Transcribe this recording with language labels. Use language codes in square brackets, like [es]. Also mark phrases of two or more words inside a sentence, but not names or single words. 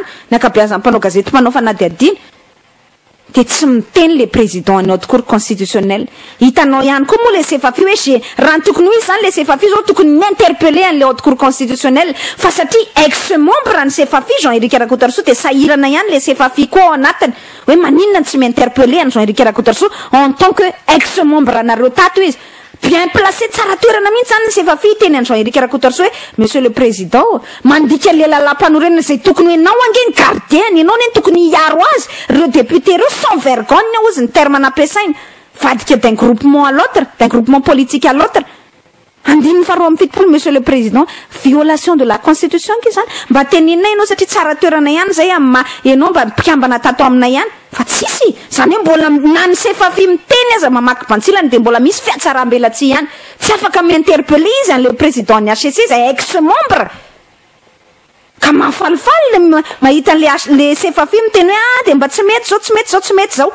[mg] ny akabeazan'ny mpanao gazety mpanao fanadihadina de tsy miteny [fr] le président [mg] ny [fr] haute cour constitutionnelle [mg] hitanao ihany koa moa le sefafi hoe raha ny tokony ho izy zany le sefafi zao tokony ninterpeller an'le [fr] haute cour constitutionnelle [mg] fa satria [fr] ex membre [mg] ny sefafi Jean-Éric Rakotoarsoa de sahirana ihany le sefafi koa ao anatiny hoe maninona tsy mi-interpeller any Jean-Éric Rakotoarsoa [fr] en tant que ex membre [mg] anareo tato izy [fr] bien placé [mg] tsara toerana mihitsy zany ny sefafi teny any Jean-Éric Rakotoarsoa hoe [fr] monsieur le président [mg] mandika le lalam-panorenana zay tokony ianao angeny gardien ianao neny tokony hiaro azy reo député reo [fr] sans vergogne [mg] ozy ny terme nampiasaina vadika [fr] d'un groupement à l'autre d'un groupement politique à l'autre [mg] andininy faharoa amby fitopolo [fr] monsieur le président, violation de la constitution [mg] ke zany, mba teneninay ianao satria tsara toerana ihany zay ianao mba mpikambana tato aminay ihany, fa tsisy zany hoe mbola na ny CFAFI miteny aza mamaky bantsilany de mbola misy fiatsaram-belatsy ihany, tsy afaka mi-interpeller izy [fr] le président [mg] ny HCC zay ex-membre ka mahafalifaly mahita le CFAFI miteny hoe de mba tsy mety zao, tsy mety zao, tsy mety zao.